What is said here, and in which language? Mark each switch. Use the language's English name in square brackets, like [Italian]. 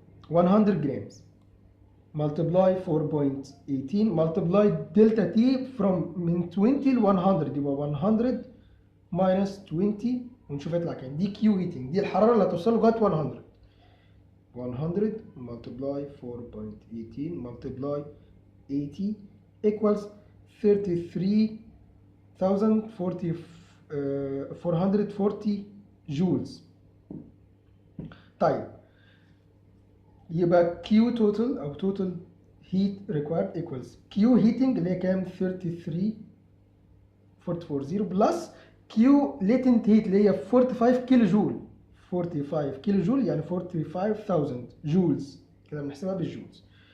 [English] 100 grams multiply 4.18 multiply delta t from من 20 ل 100، يبقى 100 minus 20 [Arabic] ونشوف يطلع كام. دي كيو هيتنج، دي الحراره اللي هتوصل لغايه 100. [English] 100 multiply 4.18 multiply 80 equals 33,440 joules. طيب يبقى Q total أو total heat required equals Q heating [Arabic] اللي هي كام؟ [English] 33,440 plus Q latent heat اللي هي 45 كيلو جول. [Arabic] 45 كيلو جول يعني 45,000 جولز، كده بنحسبها بالجولز.